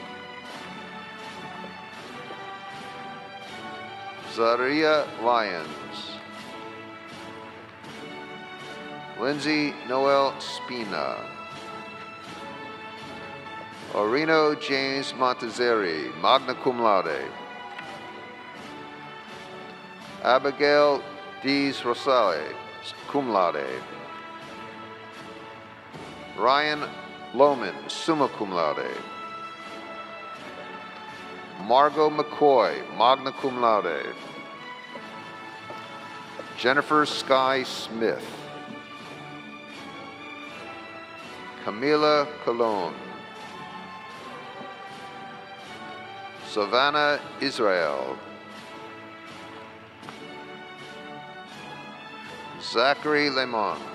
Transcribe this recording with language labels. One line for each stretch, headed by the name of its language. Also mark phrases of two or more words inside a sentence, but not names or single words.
English: Zaria Lyons. Lindsay Noel Spina. Orino James Montezeri,
Latin: magna cum laude.
English: Abigail Dees Rosale,
Latin: cum laude.
English: Ryan Lohman,
Latin: summa cum laude.
English: Margot McCoy,
Latin: magna cum laude.
English: Jennifer Sky Smith. Camila Colon. Savannah Israel. Zachary Lemon.